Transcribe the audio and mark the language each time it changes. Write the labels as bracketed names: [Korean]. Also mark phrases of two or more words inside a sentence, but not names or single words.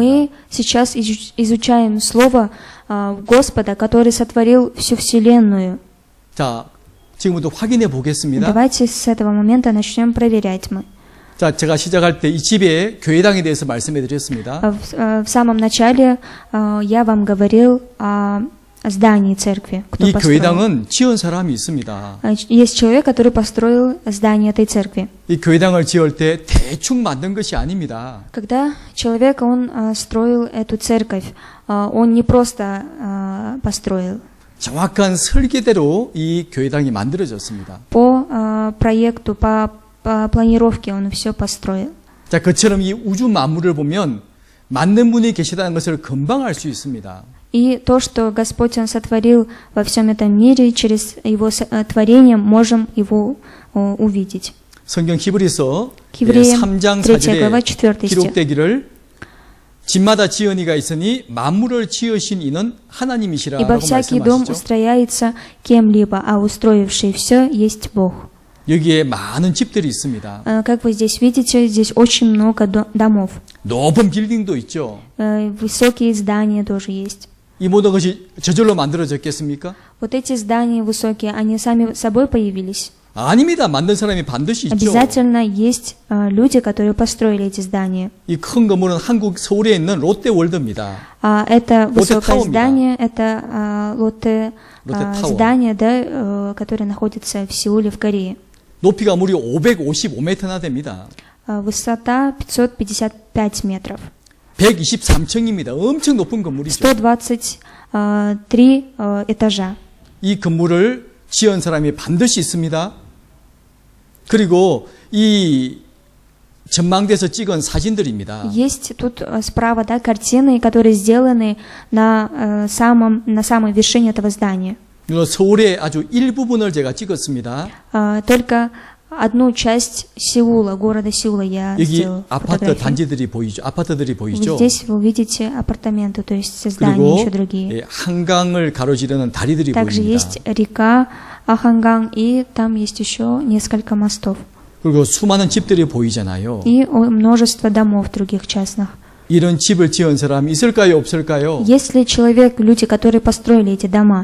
[Russian] Мы сейчас изучаем слово Господа, который сотворил всю вселенную. [Korean] 자, 지금부터 확인해 보겠습니다. [Russian] Давайте с этого момента начнем проверять мы. [Korean] 자, 제가 시작할 때 이 집의 교회당에 대해서 말씀해 드렸습니다. [Russian] В самом начале я вам говорил о здании церкви, кто [Korean] 이 [Russian] построил. [Korean] 교회당은 지은 사람이 있습니다. [Russian] Есть человек, который построил здание этой церкви. [Korean] 이 교회당을 지을 때 대충 만든 것이 아닙니다. [Russian] Когда человек, он строил эту церковь, он не просто построил. [Korean] 정확한 설계대로 이 교회당이 만들어졌습니다. [Russian] По проекту, по планировке он все построил. [Korean] 자, 그처럼 이 우주 만물을 보면 만든 분이 계시다는 것을 금방 알 수 있습니다. [Russian] И то, что Господь Он сотворил во всем этом мире, через Его творение можем Его увидеть. [Korean] 성경 히브리서 히브리서 3장 [Russian] 3 глава [Korean] 4절에 [Russian] 4 [Korean] 기록되기를 집마다 지은 이가 있으니 만물을 지으신 이는 하나님이시라고 [Russian] Ибо всякий дом [Korean] 말씀하시죠. [Russian] устрояется кем-либо, а устроивший все есть Бог. [Korean] 여기에 많은 집들이 있습니다. [Russian] Как вы здесь видите, здесь очень много домов. [Korean] 높은 빌딩도 있죠. [Russian] Высокие здания тоже есть. [Korean] 이 모든 것이 저절로 만들어졌겠습니까? [Russian] Вот эти здания высокие, они сами собой появились? [Korean] 아닙니다. 만든 사람이 반드시 있죠. [Russian] Обязательно есть люди, которые построили эти здания. [Korean] 이 큰 건물은 한국 서울에 있는 롯데월드입니다. [Russian] Это высокое [Korean] 타워입니다. [Russian] здание, это Лотте [Korean] 타워. [Russian] здание, да, которое находится в Сеуле, в Корее. [Korean] 높이가 무려 555m나 됩니다. [Russian] Высота 555 метров. [Korean] 123층입니다. 엄청 높은 건물이죠. [Russian] 123 этажа. [Korean] 이 건물을 지은 사람이 반드시 있습니다. 그리고 이 전망대에서 찍은 사진들입니다. [Russian] Есть тут справа, да, картины, которые сделаны на самой вершине этого здания. [Korean] 서울의 아주 일부분을 제가 찍었습니다. [Russian] Только одну часть Сеула, города Сеула я [Korean] 여기 [Russian] сделала [Korean] 아파트 [Russian] фотографии. [Korean] 단지들이 보이죠. 아파트들이 보이죠. [Russian] Здесь вы увидите апартаменты, то есть здания [Korean] 그리고 [Russian] еще другие. [Korean] 예, 한강을 가로지르는 다리들이 [Russian] Также [Korean] 보입니다. [Russian] есть река Аханган, и там есть еще несколько мостов. [Korean] 그리고 수많은 집들이 보이잖아요. [Russian] И множество домов других частных. [Korean] 이런 집을 지은 사람이 있을까요, 없을까요? [Russian] Есть ли человек, люди, которые построили эти дома?